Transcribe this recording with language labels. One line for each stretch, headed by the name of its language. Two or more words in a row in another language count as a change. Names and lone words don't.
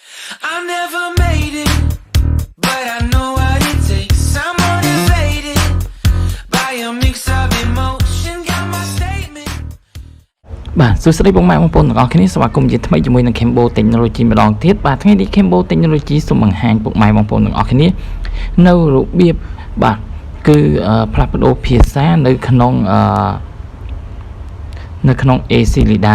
English: I never made it, but I know what it takes. I'm motivated by a mix of emotion. Got my statement.
Khmer: បាទសួស្តីបងប្អូនទាំងអស់គ្នាស្វាគមន៍ជាថ្មីជាមួយនឹង Cambo Technology ម្ដងទៀតបាទថ្ងៃនេះ Cambo Technology សូមបង្ហាញពុកម៉ែបងប្អូនទាំងអស់គ្នានៅរបៀបបាទគឺផ្លាស់ប្ដូរភាសានៅក្នុង ACLEDA